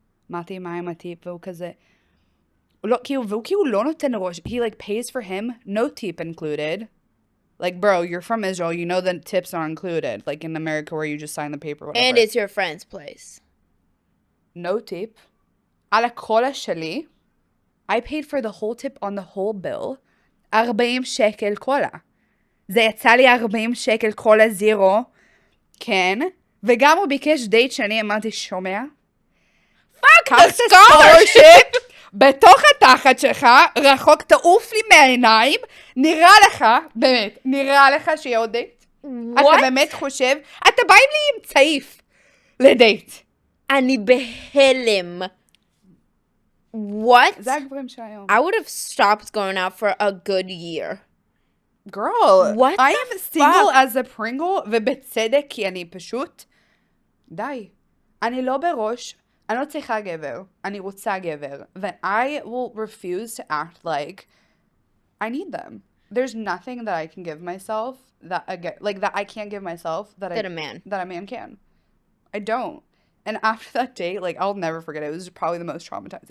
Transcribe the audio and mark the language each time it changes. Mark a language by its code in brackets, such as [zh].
[he] אמרתי מה עם הטיפ, והוא כזה... והוא כאילו לא נותן ראש. [en] He pays for him, no tip included. Bro, you're from Israel, you know the tips are included. In America where you just sign the paper, whatever. And it's your friend's place. No tip. [he] על הקולה שלי, [en] I paid for the whole tip on the whole bill. [he] 40 שקל קולה. זה יצא לי 40 שקל קולה זירו. כן. וגם הוא ביקש דייט שאני אמרתי, שומע? [en] Fuck the scholarship! [he] בתוך התחת שלך, רחוק תעוף לי מהעיניים, נראה לך שיהיה עוד דייט? אתה באמת חושב? אתה בא לי עם צעיף לדייט. אני בהלם. [en] What? [he] זה הגברים שהיום. [en] I would have stopped going out for a good year. Girl, what I am single as a Pringle, [he] ובצדק, כי אני פשוט... די. אני לא בראש, אני לא צריכה גבר. אני רוצה גבר. [en] I will refuse to act like I need them. There's nothing that I can give myself that I can't give myself that a man can. I don't. And after that date, I'll never forget it. It was probably the most traumatizing.